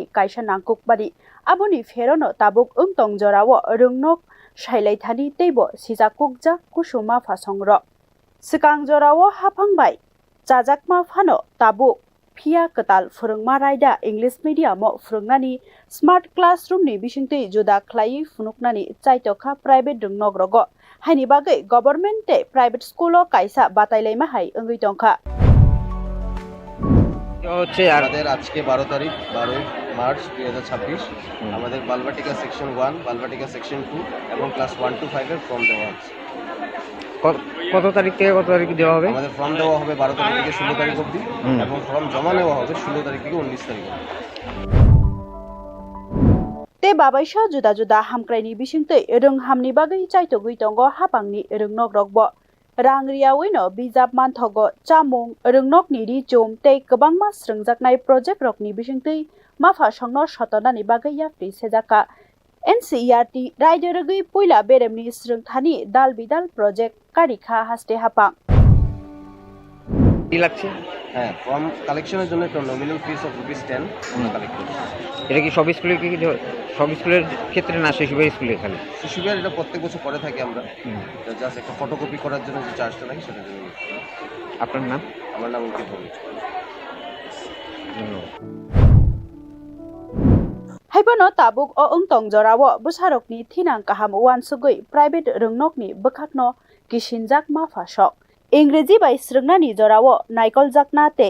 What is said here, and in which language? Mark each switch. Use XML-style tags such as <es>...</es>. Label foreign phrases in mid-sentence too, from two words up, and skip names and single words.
<trp>kaisa nangkukbani aboni ferono tabuk ungtong jorao rwngnok sailaithani teibo sijakukjak kusuma phasong ro sikang jorao hapangbai chajakma phano tabuk phia ketal phwrwngma raida</trp> <en>English medium</en> <trp>o phwrwngnani</trp> <en>smart classroom</en> <trp>ni bisingtui juda khlai funuknani chaitokha private rwngnok rogo haini bagai government te</trp> <en>private school</en> <trp>o kaisa batailaima hai ongui tongkha</trp> <bn>আমাদের আজকে 12 তারিখ 12 মার্চ 2026 আমাদের বালবাটিকা সেকশন 1 বালবাটিকা সেকশন 2 এবং ক্লাস 1 to 5 এর ফর্ম দেওয়া আছে। কত তারিখ থেকে কত তারিখ দেওয়া হবে? আমাদের ফর্ম দেওয়া হবে 12 তারিখ থেকে 16 তারিখ অবধি এবং ফর্ম জমা নেওয়া হবে 16 তারিখ থেকে 19 তারিখ অবধি।</bn> <trp>te babaisa juda hamkraini bisingtui rwnghamni bagai chaitogui tongo hapangni rwngnok rokbo rangriawino bijap manthogo chamung rwngnokni richum tei kwbangma srwngjaknai project rokni bisingtui ma phasongno sotonani bagai yapri sejaka NCERT raidyo rwgui puila beremni srwngthani dal bidal project karikha haste hapang</trp> <bn>কি লাগছে? হ্যাঁ, ফর্ম কালেকশনের জন্য একটা</bn> <en>nominal fees of</en> <bn>₹10 আমরা কালেক্ট করছি। এটা কি সব স্কুলে সব স্কুলের ক্ষেত্রে না শিশুবিহার স্কুলে খালি? শিশুবিহার এটা প্রত্যেক বছর করে থাকি আমরা। এটা জাস্ট একটা ফটোকপি করার জন্য যে চার্জটা লাগে সেটার জন্য। আপনার নাম? আমার নাম অঙ্কিত।</bn> <trp>Haibono tabuk o ungtong jorao bwsarokni thinang kaham wansugui private rwngnokni bwkhakno kisinjak ma phasok Ingreji bai srwngnani jorao naikoljak tei</trp>